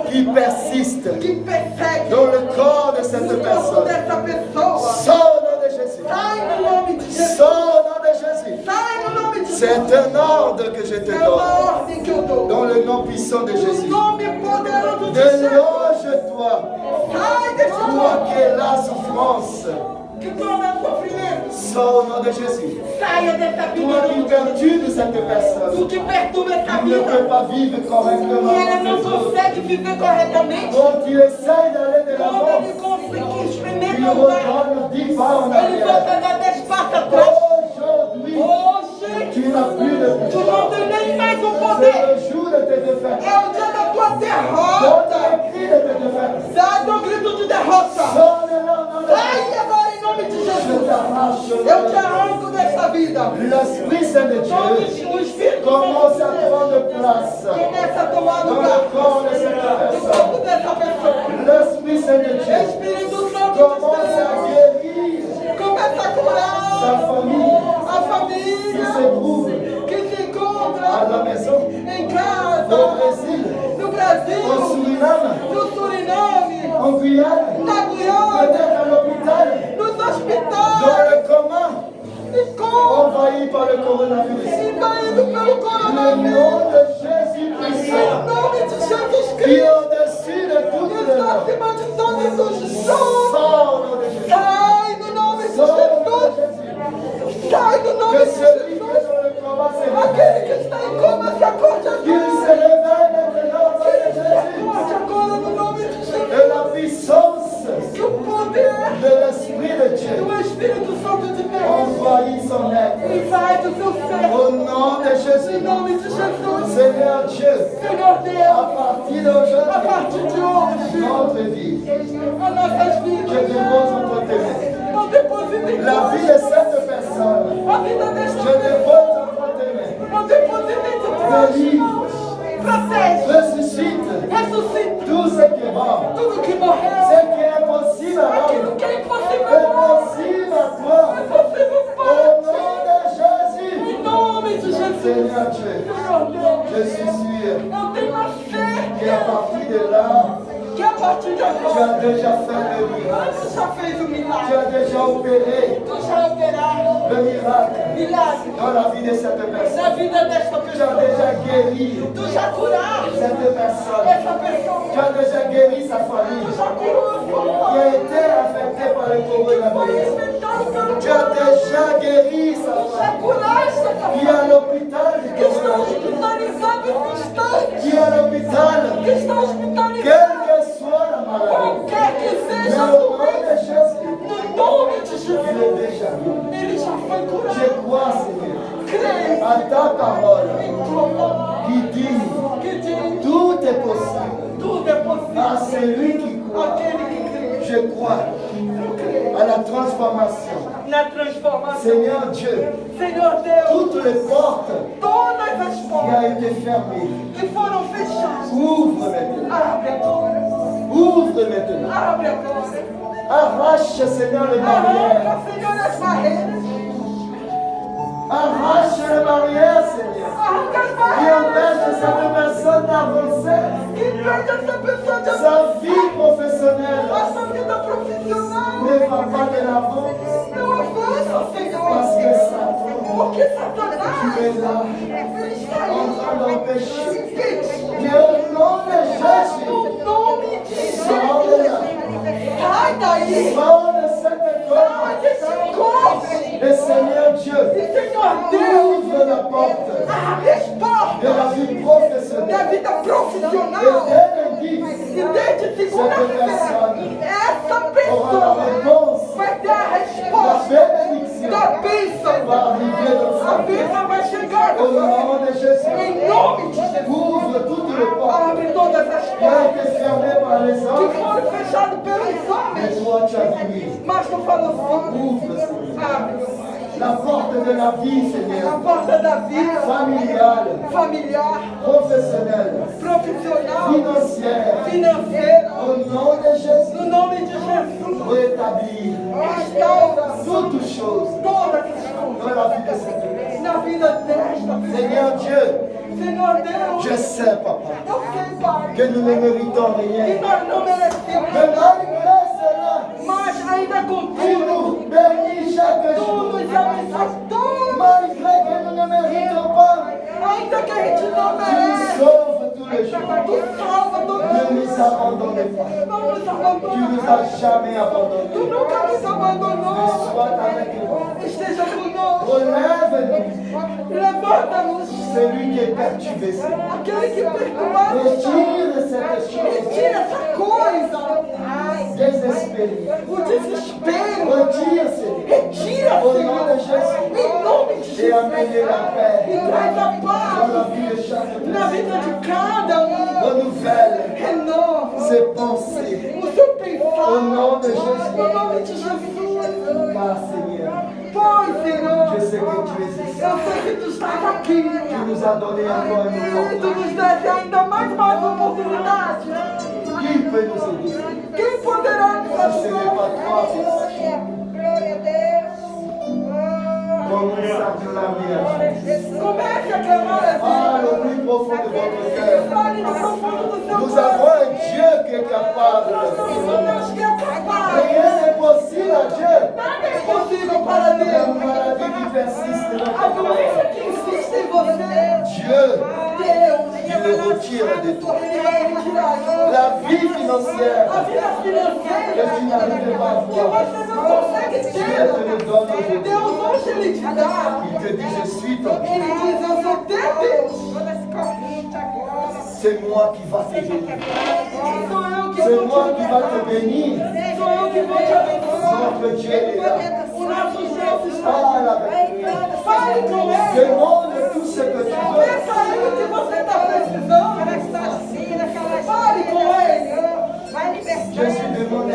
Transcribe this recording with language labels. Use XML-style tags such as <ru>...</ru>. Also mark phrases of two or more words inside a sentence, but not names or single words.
<fr>qui persiste</fr> <pt>que persegue</pt> <fr>dans le corps de</fr> <pt>o</pt> <fr>cette</fr> <pt>corpo</pt> <fr>personne,</fr> <pt>dessa pessoa,</pt> <fr>sors au nom de Jésus.</fr> <pt>sai no nome de Jesus,</pt> <fr>Sors au nom de Jésus.</fr> <pt>sai no nome de Jesus,</pt> <fr>C'est un ordre que je te</fr> <pt>é</pt> <fr>donne.</fr> <pt>uma ordem que eu dou,</pt> <fr>Dans le nom puissant de</fr> <pt>no</pt> <fr>Jésus.</fr> <pt>nome poderoso de Jesus,</pt> <fr>Délange-toi.</fr> <pt>sai desse</pt> <fr>Toi</fr> <pt>corpo,</pt> <fr>qui es la souffrance.</fr> <pt>que torna sofrimento,</pt> <fr>Sors au nom de Jésus.</fr> <pt>saia dessa vida,</pt> <fr>Toi qui perturbes cette personne.</fr> <pt>o que perturba essa</pt> <fr>Tu ne peux</fr> <pt>vida,</pt> <fr>pas vivre correctement.</fr> <pt>e ela não consegue viver corretamente,</pt> <fr>Quand tu essaies d'aller de</fr> <pt>quando</pt> <fr>l'avant,</fr> <pt>ele consegue</pt> <fr>tu</fr> <pt>experimenta andar,</pt> <fr>retournes 10 pas en</fr> <pt>ele volta a</pt> <fr>arrière.</fr> <pt>dar 10 passos atrás.</pt> <fr>Aujourd'hui,</fr> <pt>Hoje,</pt> <fr>tu n'as plus de</fr> <pt>tu não</pt> <fr>pouvoir.</fr> <pt>tem nem mais o</pt> <fr>C'est</fr> <pt>poder,</pt> <fr>le jour de tes défaites.</fr> <pt>é o dia da tua</pt> <fr>Donne</fr> <pt>derrota,</pt> <fr>le cri de tes défaites.</fr> <pt>dá o grito de derrota,</pt> <fr>Sonne-le au nom de</fr> <pt>sai</pt> <fr>Jésus.</fr> <pt>agora em nome de</pt> <fr>Je</fr> <pt>Jesus,</pt> <fr>t'arrache au</fr> <pt>eu</pt> <fr>nom</fr> <pt>te</pt> <fr>de</fr> <pt>arranco dessa vida,</pt> <fr>L'Esprit Saint de</fr> <pt>onde</pt> <fr>Dieu</fr> <pt>o Espírito</pt> <fr>commence</fr> <pt>Santo</pt> <fr>à</fr> <pt>de Deus</pt> <fr>prendre place</fr> <pt>começa a tomar</pt> <fr>dans</fr> <pt>lugar</pt> <fr>le corps de cette</fr> <pt>no</pt> <fr>personne.</fr> <pt>corpo dessa pessoa,</pt> <fr>L'Esprit Saint de Dieu</fr> <pt>Espírito Santo</pt> <fr>commence</fr> <pt>de</pt> <fr>à</fr> <pt>Deus</pt> <fr>guérir</fr> <pt>começa a</pt> <fr>sa</fr> <pt>curar</pt> <fr>famille</fr> <pt>a</pt> <fr>qui</fr> <pt>família</pt> <fr>se trouve</fr> <pt>que se encontra</pt> <fr>à la maison,</fr> <pt>em casa,</pt> <fr>au Brésil,</fr> <pt>no</pt> <fr>au</fr> <pt>Brasil,</pt> <fr>Suriname,</fr> <pt>no Suriname,</pt> <fr>en Guyane,</fr> <pt>na Guiana,</pt> <fr>peut-être à l'hôpital,</fr> <pt>nos</pt> <fr>dans</fr> <pt>hospitais,</pt> <fr>le coma,</fr> <pt>e com</pt> <fr>envahi par le coronavirus.</fr> <pt>invadido pelo</pt> <fr>Le</fr> <pt>coronavírus,</pt> <fr>nom de Jésus</fr> <pt>em</pt> <fr>puissant,</fr> <pt>nome de Jesus</pt> <fr>qui est</fr> <pt>Cristo,</pt> <fr>au-dessus de toutes</fr> <pt>que</pt> <fr>les</fr> <pt>está</pt> <fr>noms.</fr> <pt>acima de todos os nomes,</pt> <fr>Sors au nom de Jésus.</fr> <pt>sai no nome de</pt> <fr>Sors au nom de</fr> <pt>Jesus,</pt> <fr>Jésus.</fr> <pt>sai no nome</pt> <fr>Que</fr> <pt>de</pt> <fr>celui qui est</fr> <pt>Jesus,</pt> <fr>dans le coma se</fr> <pt>aquele que</pt> <fr>réveille.</fr> <pt>está em coma se acorde</pt> <fr>Qu'il</fr> <pt>agora,</pt> <fr>se réveille maintenant au nom de</fr> <pt>se</pt> <fr>Jésus.</fr> <pt>acorde agora no nome de Jesus,</pt> <fr>Et la puissance</fr> <pt>que o poder</pt> <fr>de l'Esprit de Dieu</fr> <pt>do Espírito Santo de Deus</pt> <fr>envahit son être.</fr> <pt>invade o seu ser,</pt> <fr>Au nom de</fr> <pt>em</pt> <fr>Jésus,</fr> <pt>nome de Jesus,</pt> <fr>Seigneur Dieu,</fr> <pt>Senhor</pt> <fr>à</fr> <pt>Deus,</pt> <fr>partir</fr> <pt>a</pt> <fr>d'aujourd'hui,</fr> <pt>partir de hoje,</pt> <fr>notre vie,</fr> <pt>as nossas</pt> <fr>je</fr> <pt>vidas,</pt> <fr>dépose entre tes mains.</fr> <pt>eu deposito em</pt> <fr>La</fr> <pt>Deus,</pt> <fr>vie de cette personne,</fr> <pt>a vida desta</pt> <fr>je dépose</fr> <pt>pessoa,</pt> <fr>entre tes mains.</fr> <pt>eu deposito em tuas mãos, protege,</pt> <fr>Ressuscite</fr> <pt>ressuscita</pt> <fr>tout ce qui est mort.</fr> <pt>tudo que morreu,</pt> <fr>Ce qui est impossible à</fr> <pt>aquilo</pt> <fr>l'homme</fr> <pt>que é</pt> <fr>est</fr> <pt>impossível a nós,</pt> <fr>possible à toi.</fr> <pt>é possível</pt> <fr>Au</fr> <pt>para</pt> <fr>nom de Jésus,</fr> <pt>em nome de Jesus,</pt> <fr>Seigneur Dieu,</fr> <pt>Senhor Deus,</pt> <fr>je suis sûr</fr> <pt>eu tenho a fé</pt> <fr>qu'à partir de là,</fr> <pt>que a partir de</pt> <fr>tu</fr> <pt>agora,</pt> <fr>as déjà fait le miracle.</fr> <pt>tu já fez o</pt> <fr>Tu</fr> <pt>milagre,</pt> <fr>as déjà opéré</fr> <pt>tu já operaste</pt> <fr>le miracle</fr> <pt>milagre</pt> <fr>dans la vie de cette personne.</fr> <pt>na vida desta</pt> <fr>Tu as</fr> <pt>pessoa,</pt> <fr>déjà guéri</fr> <pt>tu já curaste</pt> <fr>cette personne.</fr> <pt>essa pessoa,</pt> <fr>Tu as déjà guéri sa</fr> <pt>tu</pt> <fr>famille</fr> <pt>já curou a sua</pt> <fr>qui</fr> <pt>mãe,</pt> <fr>a été affectée par le</fr> <pt>foi</pt> <fr>coronavirus.</fr> <pt>enfrentado pelo</pt> <fr>Tu as déjà guéri sa</fr> <pt>tu já</pt> <fr>famille</fr> <pt>curaste essa</pt> <fr>qui est à</fr> <pt>família,</pt> <fr>l'hôpital du</fr> <pt>que está</pt> <fr>coronavirus.</fr> <pt>hospitalizado esse instante,</pt> <fr>Qui est à l'hôpital,</fr> <pt>que está hospitalizado,</pt> <fr>quelle que soit la maladie.</fr> <pt>qualquer que</pt> <fr>Mais</fr> <pt>seja a</pt> <fr>au nom de</fr> <pt>doença,</pt> <fr>Jésus,</fr> <pt>no nome de</pt> <fr>il</fr> <pt>Jesus,</pt> <fr>est déjà vu.</fr> <pt>ele já foi</pt> <fr>Je</fr> <pt>curado.</pt> <fr>crois, Seigneur,</fr> <pt>Creio</pt> <fr>à ta parole</fr> <pt>em tua palavra,</pt> <fr>qui dit</fr> <pt>que diz</pt> <fr>tout est possible</fr> <pt>tudo é possível</pt> <fr>à celui qui croit.</fr> <pt>aquele que crê.</pt> <fr>Je crois</fr> <pt>Eu creio</pt> <fr>à la transformation.</fr> <pt>na transformação.</pt> <fr>Seigneur Dieu,</fr> <pt>Senhor Deus,</pt> <fr>toutes les portes</fr> <pt>todas as</pt> <fr>qui ont</fr> <pt>portas</pt> <fr>été fermées,</fr> <pt>que foram fechadas,</pt> <fr>ouvre maintenant.</fr> <pt>abre agora,</pt> <fr>Ouvre maintenant.</fr> <pt>abre agora.</pt> <fr>Arrache, Seigneur, les barrières.</fr> <pt>Arranca, Senhor, as barreiras.</pt> <fr>Arrache les barrières, Seigneur.</fr> <pt>Arranca as</pt> <fr>Qui</fr> <pt>barreiras.</pt> <fr>empêche cette personne d'avancer.</fr> <pt>Que impede essa pessoa de</pt> <fr>Sa vie professionnelle</fr> <pt>a sua vida profissional.</pt> <fr>ne va pas de l'avant.</fr> <pt>Não avança, Senhor.</pt> <fr>Parce que Satan,</fr> <pt>Porque Satanás,</pt> <fr>tu es là,</fr> <pt>ele está</pt> <fr>en</fr> <pt>aí.</pt> <fr>train d'empêcher.</fr> <pt>Impedindo.</pt> <fr>Mais au nom de Jésus,</fr> <pt>No nome de</pt> <fr>sors de là.</fr> <pt>Jesus. Sai daí.</pt> <fr>Sors de cette</fr> <pt>Sai</pt> <fr>école.</fr> <pt>desse corpo.</pt> <fr>Et Seigneur Dieu,</fr> <pt>E Senhor Deus,</pt> <fr>ouvre la porte</fr> <pt>abre as</pt> <fr>de</fr> <pt>portas</pt> <fr>la vie</fr> <pt>da</pt> <fr>professionnelle.</fr> <pt>vida</pt> <fr>Et</fr> <pt>profissional.</pt> <fr>dès lundi,</fr> <pt>E desde segunda-feira, essa</pt> <fr>aura la</fr> <pt>pessoa</pt> <fr>réponse.</fr> <pt>vai ter a</pt> <fr>La</fr> <pt>resposta</pt> <fr>bénédiction</fr> <pt>da bênção.</pt> <fr>va arriver dans</fr> <pt>A</pt> <fr>sa vie.</fr> <pt>bênção vai chegar.</pt> <fr>Au nom de Jésus,</fr> <pt>Em nome de Jesus.</pt> <fr>ouvre toutes les portes</fr> <pt>Abre todas as</pt> <fr>qui ont</fr> <pt>portas</pt> <fr>été fermées par les</fr> <pt>que</pt> <fr>hommes.</fr> <pt>foram fechadas pelos</pt> <fr>Et</fr> <pt>homens.</pt> <fr>toi, tu as dit,</fr> <pt>Mas tu falou assim.</pt> <fr>ouvre, Seigneur.</fr> <pt>Abre, meu Pai.</pt> <fr>La porte de la vie,</fr> <pt>A</pt> <fr>Seigneur,</fr> <pt>porta da vida</pt> <fr>familiale,</fr> <pt>familiar,</pt> <fr>professionnelle,</fr> <pt>profissional,</pt> <fr>financière.</fr> <pt>financeira.</pt> <fr>Au nom de Jésus,</fr> <pt>No nome de Jesus.</pt> <fr>rétablir</fr> <pt>Restaura</pt> <fr>toutes choses</fr> <pt>todas as coisas</pt> <fr>dans la vie de cette personne.</fr> <pt>na vida desta pessoa.</pt> <fr>Seigneur Dieu,</fr> <pt>Senhor Deus,</pt> <fr>je sais, Papa,</fr> <pt>eu sei, Pai,</pt> <fr>que nous ne méritons</fr> <pt>que</pt> <fr>rien.</fr> <pt>nós não merecemos,</pt> <fr>Mais malgré cela,</fr> <pt>mas ainda</pt> <fr>tu</fr> <pt>contigo,</pt> <fr>nous bénis chaque</fr> <pt>tu</pt> <fr>jour.</fr> <pt>nos abençoas todos,</pt> <fr>Malgré que nous ne méritons pas,</fr> <pt>ainda que a gente não</pt> <fr>tu nous</fr> <pt>merece.</pt> <fr>sauves tous les jours.</fr> <pt>Tu salva todo</pt> <fr>Ne</fr> <pt>mundo,</pt> <fr>nous abandonne pas.</fr> <pt>não nos</pt> <fr>Tu</fr> <pt>abandona,</pt> <fr>nous as jamais</fr> <pt>tu</pt> <fr>abandonnés.</fr> <pt>nunca nos abandonou.</pt> <fr>Sois avec nous.</fr> <pt>Esteja conosco,</pt> <fr>Relève-nous.</fr> <pt>levanta-nos,</pt> <fr>Celui qui est perturbé, Seigneur.</fr> <pt>aquele que perturbaram está.</pt> <fr>Retire cette chose.</fr> <pt>Retira essa coisa,</pt> <fr>Désespéré.</fr> <pt>o desespero.</pt> <fr>Retire, Seigneur.</fr> <pt>Retira,</pt> <fr>Au nom de</fr> <pt>Senhor,</pt> <fr>Jésus.</fr> <pt>em nome de</pt> <fr>Et</fr> <pt>Jesus.</pt> <fr>amener la</fr> <pt>E</pt> <fr>paix</fr> <pt>traz a</pt> <fr>dans</fr> <pt>paz</pt> <fr>la vie de chaque</fr> <pt>na</pt> <fr>personne.</fr> <pt>vida de cada</pt> <fr>Renouvelle</fr> <pt>renova</pt> <fr>ses pensées.</fr> <pt>o seu pensar.</pt> <fr>Au nom de Jésus.</fr> <pt>No nome de Jesus.</pt> <fr>Car Seigneur,</fr> <pt>Pois, Senhor,</pt> <fr>je sais que tu es ici.</fr> <pt>eu sei que tu estás aqui.</pt> <fr>Tu nous as donné encore une</fr> <pt>E tu</pt> <fr>opportunité.</fr> <pt>nos desse ainda mais uma oportunidade.</pt> <fr>Qui peut nous aider?</fr> <pt>Quem poderá nos</pt> <fr>Si ce n'est pas</fr> <pt>ajudar?</pt> <fr>toi, Fils.</fr> <pt>Glória a Deus.</pt> <fr>Commence à clamer à Jésus.</fr> <pt>Comece a clamar a Ah, Deus.</pt> <fr>le plus profond de votre cœur.</fr> <pt>Fale no profundo do seu</pt> <fr>Nous</fr> <pt>coração.</pt> <fr>avons un Dieu qui est capable.</fr> <pt>Nós temos um Deus que é capaz.</pt> <fr>Rien n'est possible à Dieu.</fr> <pt>Nada é impossível para</pt> <fr>La</fr> <pt>Deus.</pt> <fr>maladie qui persiste dans</fr> <pt>A</pt> <fr>ton</fr> <pt>doença</pt> <fr>corps.</fr> <pt>que insiste em você,</pt> <fr>Dieu,</fr> <pt>Deus,</pt> <fr>il le retire de toi.</fr> <pt>Ele vai retirar isso.</pt> <fr>La vie financière</fr> <pt>A vida</pt> <fr>que</fr> <pt>financeira</pt> <fr>tu n'arrives pas à</fr> <pt>que</pt> <fr>voir,</fr> <pt>você não consegue</pt> <fr>Dieu</fr> <pt>ter.</pt> <fr>te le donne aujourd'hui.</fr> <pt>Deus hoje Ele te dá.</pt> <fr>Il te dit, je suis ton Dieu.</fr> <pt>Ele diz, eu sou teu Deus. Toda essa corrente agora.</pt> <fr>C'est moi qui va te bénir.</fr> <pt>Sou eu que</pt> <fr>C'est</fr> <pt>vou</pt> <fr>moi</fr> <pt>te</pt> <fr>qui va te bénir.</fr> <pt>Sou eu que vou te abençoar.</pt> <fr>Notre Dieu est là.</fr> <pt>O nosso Deus está.</pt> <fr>Parle avec lui.</fr> <pt>Fale com Ele.</pt> <fr>Demande tout ce que tu veux.</fr> <pt>Peça a Ele o que você está precisando. Fale com Ele. Vai libertando,</pt> <fr>Jésus demande.</fr>